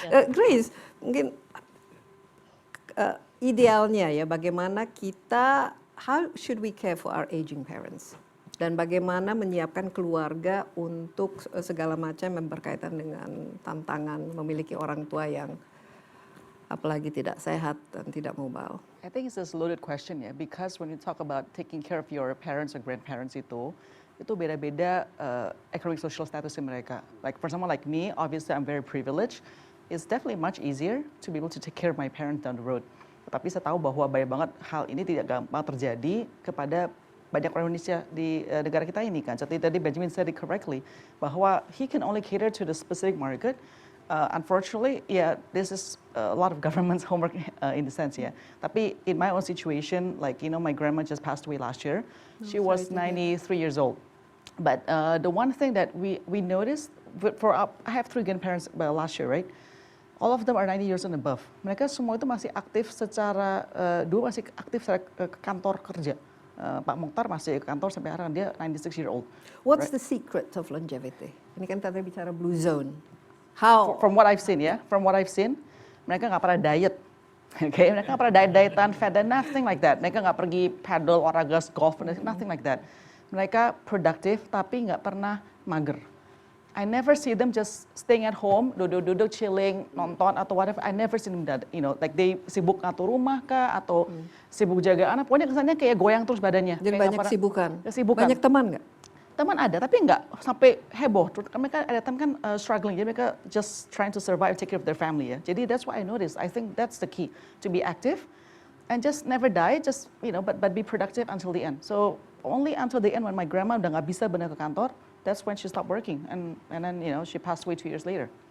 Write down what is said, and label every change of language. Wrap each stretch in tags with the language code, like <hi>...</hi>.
<en>Grace, mungkin idealnya ya, bagaimana kita, how should we care for our aging parents?</en> <id>Dan bagaimana menyiapkan keluarga untuk segala macam yang berkaitan dengan tantangan memiliki orang tua yang apalagi tidak sehat dan tidak mobile.</id> <en>I think it's a loaded question ya, because when you talk about taking care of your parents or grandparents itu beda-beda economic social status mereka. Like for someone like me, obviously I'm very privileged. It's definitely much easier to be able to take care of my parents down the road.</en> <id>Tetapi saya tahu bahwa banyak banget hal ini tidak gampang terjadi kepada banyak orang Indonesia di negara kita ini kan. Jadi tadi Benjamin said it correctly, bahwa he can only cater to the specific market.</id> <en>Unfortunately, yeah, this is a lot of government's homework in the sense, yeah. Tapi in my own situation, like, you know, my grandma just passed away last year. She was 93 years old. But the one thing that we noticed, I have 3 grandparents last year, right? All of them are 90 years and above.</en> <id>Mereka semua itu masih aktif secara, dulu masih aktif secara kantor kerja. Pak Mokhtar masih ke kantor sampai sekarang, dia 96 year old.</id> <en>What's the secret of longevity?</en> <id>Ini kan tadi bicara blue zone. How?</id> <en>From what I've seen, yeah, mereka nggak pernah diet, okay?</en> <id>Mereka nggak pernah diet-dietan, fat, dan nothing like that. Mereka nggak pergi paddle, olahraga, golf, nothing like that. Mereka produktif tapi nggak pernah mager.</id> <en>I never see them just staying at home, duduk-duduk, chilling, nonton atau whatever. I never see them that, you know, like they sibuk ngatur rumah kah atau sibuk jaga anak.</en> <id>Pokoknya kesannya kayak goyang terus badannya. Jadi kayak banyak kesibukan. Banyak teman nggak? Teman ada, tapi nggak sampai heboh.</id> <en>Mereka ada teman kan struggling, jadi mereka just trying to survive, take care of their family ya. Jadi that's what I noticed. I think that's the key, to be active and just never die, just you know, but be productive until the end. So only until the end when my grandma udah nggak bisa benar ke kantor, that's when she stopped working, and then you know she passed away 2 years later.</en>